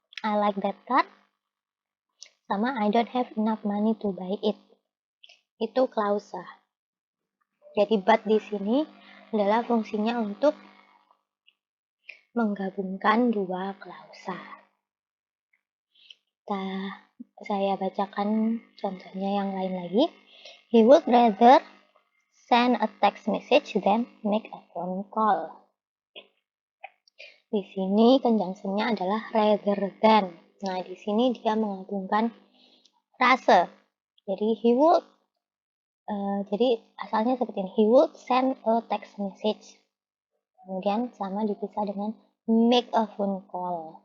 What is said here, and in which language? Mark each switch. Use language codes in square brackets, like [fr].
[en] I like that car sama I don't have enough money to buy it. [id] Itu klausa. Jadi but di sini adalah fungsinya untuk menggabungkan dua klausa. Saya bacakan contohnya yang lain lagi. [en] He would rather send a text message than make a phone call. [id] Di sini conjunction-nya adalah rather than. Nah, di sini dia menggabungkan frase. Jadi [en] he would [id] jadi asalnya seperti ini. [en] He would send a text message. [id] Kemudian sama dipisah dengan [en] make a phone call.